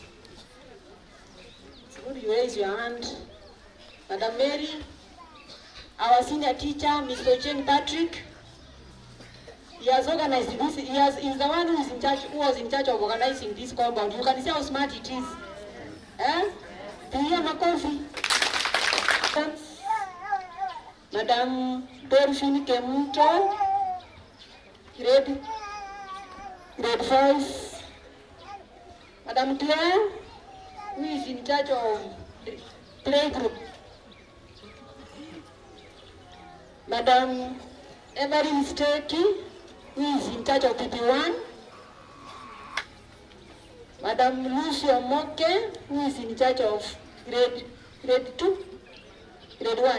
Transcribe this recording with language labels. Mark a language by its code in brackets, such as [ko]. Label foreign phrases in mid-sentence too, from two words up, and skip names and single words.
[en] Good, you raise your hand. Madam Mary. Our senior teacher, Mr. Jane Patrick. He has organized this. He is the one who was in charge of organizing this compound. You can see how smart it is. Makofi. Madam Delphine Kemuto, grade 5. Madam Claire, who is in charge of playgroup. Madam Emery Stekey, who is in charge of PP1. Madam Lucia Moke, who is in charge of grade 1.